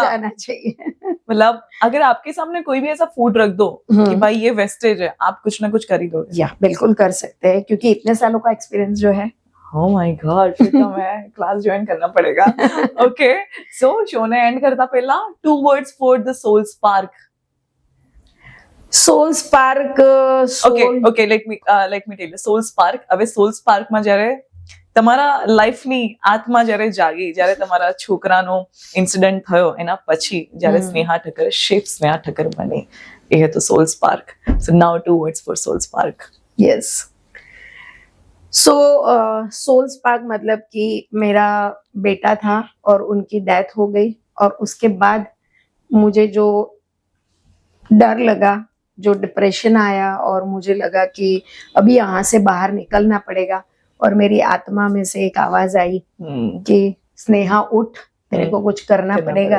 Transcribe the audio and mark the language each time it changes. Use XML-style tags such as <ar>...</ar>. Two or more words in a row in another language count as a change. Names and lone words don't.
<hi>जाना चाहिए। मतलब अगर आपके सामने कोई भी ऐसा फूड रख दो कि भाई ये वेस्टेज है, आप कुछ ना कुछ कर ही दोगे। या बिल्कुल कर सकते हैं क्योंकि इतने सालों का एक्सपीरियंस जो है।</hi> <en>Oh my God,</en> <hi>फिर तो मैं</hi> <en>class join</en> <hi>करना पड़ेगा।</hi> <en>Okay, so</en> <gu>શો ને એન્ડ કરતા પહેલા</gu> <en>2 words for the soul spark. સોલ સ્પાર્ક, okay, let me tell you.</en> <gu>સોલ સ્પાર્ક, હવે સોલ સ્પાર્ક માં જ્યારે તમારા લાઈફની આત્મા જ્યારે જાગી, જ્યારે તમારા છોકરાનો ઇન્સિડન્ટ થયો એના પછી જ્યારે સ્નેહા ઠક્કર, શેફ સ્નેહા ઠક્કર બની, એ હતો સોલ સ્પાર્ક.</gu> <en>So now 2 words for soul spark. Yes.</en> <hi>So सोल स्पार्क मतलब कि मेरा बेटा था और उनकी डेथ हो गई, और उसके बाद मुझे जो डर लगा, जो डिप्रेशन आया, और मुझे लगा कि अभी यहाँ से बाहर निकलना पड़ेगा, और मेरी आत्मा में से एक आवाज आई कि स्नेहा उठ, तेरे को कुछ करना पड़ेगा।</hi>